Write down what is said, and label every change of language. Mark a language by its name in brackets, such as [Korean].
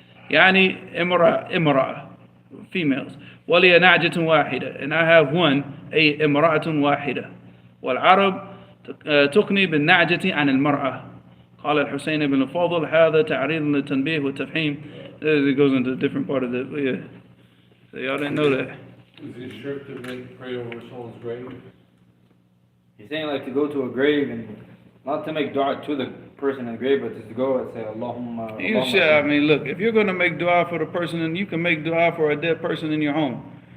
[Arabic] يعني امرأة, [English] females. [Arabic] ولي نعجة واحدة. [English] And I have one, [Arabic] أي امرأة واحدة. والعرب تقني بالنعجة عن المرأة. قال الحسين بن الفاضل هذا تعريض للتنبيه والتفهيم. [English] It goes into a different part of the, yeah. So y'all didn't know that. Is it shirk to pray over someone's grave? He's saying like to go to a grave and not to make dua to the person in the grave, but just to go and say Allahumma. You Allahumma. should, I mean, look, if you're going to make dua for the person, then you can make dua for a dead person in your home.